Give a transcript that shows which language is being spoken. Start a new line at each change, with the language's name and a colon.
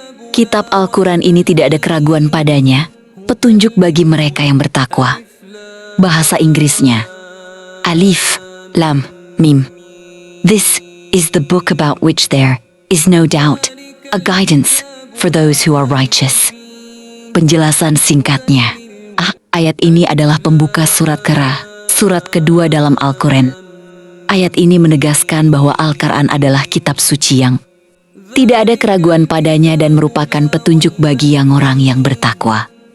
Indonesian: Kitab Al-Quran ini tidak ada keraguan padanya, petunjuk bagi mereka yang bertakwa. Bahasa Inggrisnya.
Arabic: Alif Lam Mim.
English: This is the book about which there is no doubt, a guidance for those who are righteous.
Indonesian: Penjelasan singkatnya. Ayat ini adalah pembuka surat Qur'an, surat kedua dalam Al-Quran. Ayat ini menegaskan bahwa Al-Quran adalah kitab suci yang tidak ada keraguan padanya dan merupakan petunjuk bagi orang yang bertakwa.